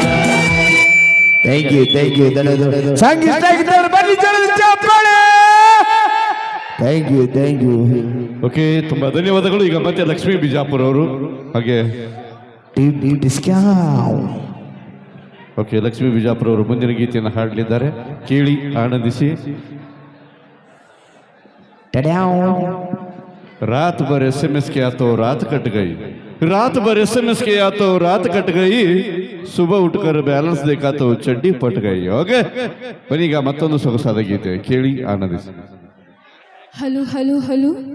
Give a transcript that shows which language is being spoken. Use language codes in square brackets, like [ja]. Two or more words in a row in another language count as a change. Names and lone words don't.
[en] thank you [kn] ಸಂಗೀತ ಬನ್ನಿ [en] thank you. [kn] ಓಕೆ, ತುಂಬಾ ಧನ್ಯವಾದಗಳು. ಈಗ ಮತ್ತೆ ಲಕ್ಷ್ಮೀ ಬಿಜಾಪುರ ಅವರು ಹಾಗೆ ಓಕೆ, ಲಕ್ಷ್ಮೀ ಬಿಜಾಪುರ ಅವರು ಮುಂದಿನ ಗೀತೆಯನ್ನು ಹಾಡಲಿದ್ದಾರೆ. ಕೇಳಿ ಆನಂದಿಸಿ. [hi] रात भर SMS किया तो रात कट गई, रात भर SMS किया तो रात कट गई, सुबह उठकर बैलेंस देखा तो चड्डी पट गई. ओके, [kn] ಬನ್ನೀಗ ಮತ್ತೊಂದು ಸೊಗಸಾದ ಗೀತೆ ಕೇಳಿ ಆನಂದಿಸಿ. ಹಲೋ ಹಲೋ ಹಲೋ